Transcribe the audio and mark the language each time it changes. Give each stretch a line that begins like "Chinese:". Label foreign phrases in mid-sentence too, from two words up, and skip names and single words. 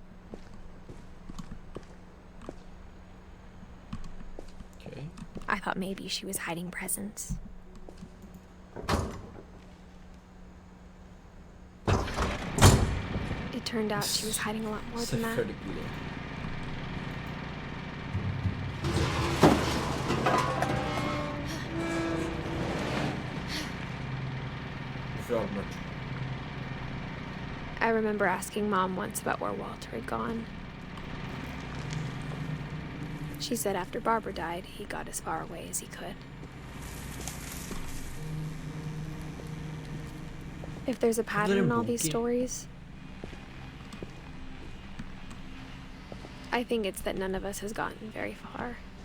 English: Okay. I thought maybe she was hiding presents. It turned out she was hiding a lot more than that.
Danish: Selvfølgelig. Hvorfor er det mørkt?
English: I remember asking Mom once about where Walter had gone. She said after Barbara died, he got as far away as he could. If there's a pattern in all these stories, I think it's that none of us has gotten very far.